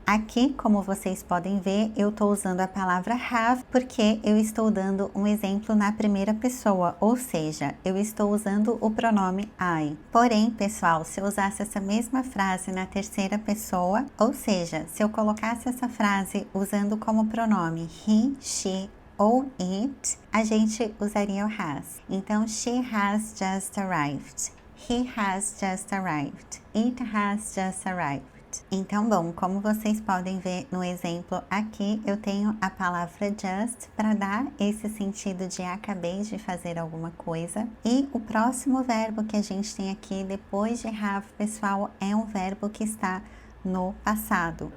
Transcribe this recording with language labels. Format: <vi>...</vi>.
<pt>Aqui, como vocês podem ver, eu estou usando a palavra have porque eu estou dando um exemplo na primeira pessoa, ou seja, eu estou usando o pronome I. Porém, pessoal, se eu usasse essa mesma frase na terceira pessoa, ou seja, se eu colocasse essa frase usando como pronome he, she ou it, a gente usaria o has. Então,</pt> <en>she has just arrived. He has just arrived. It has just arrived.</en> <pt>Então, bom, como vocês podem ver no exemplo aqui, eu tenho a palavra just para dar esse sentido de acabei de fazer alguma coisa. E o próximo verbo que a gente tem aqui depois de have, pessoal, é um verbo que está no passado.</pt>